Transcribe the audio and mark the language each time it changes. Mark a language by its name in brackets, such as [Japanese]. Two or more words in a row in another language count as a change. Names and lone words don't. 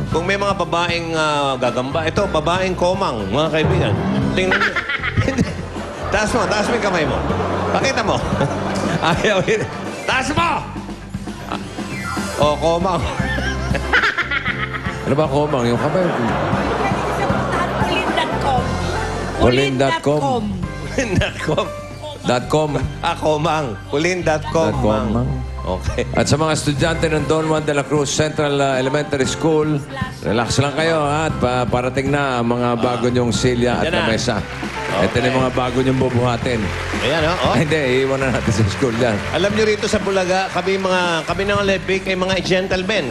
[Filipino] Kung may mga babaeng gagamba, ito, babaeng komang, mga kaibigan. Tingnan niyo. Taas mo yung kamay mo. Pakita mo. Ayaw. Taas mo! Komang. Ano ba komang? Yung kamay. Pauline.com. Pauline.com. Pauline.com. .com. Komang. Pauline.com. Mang. Okay. At sa mga estudyante ng Don Juan de la Cruz Central Elementary School, relax lang kayo ha, at parating na ang mga bago nyong silya at Yan na. lamesa. Ito Okay. na yung mga bago nyong bubuhatin. Ayan, oh. Ay, hindi, iiwan na natin sa school yan. Alam niyo rito sa Bulaga, kami ng Olympic ay mga gentlemen.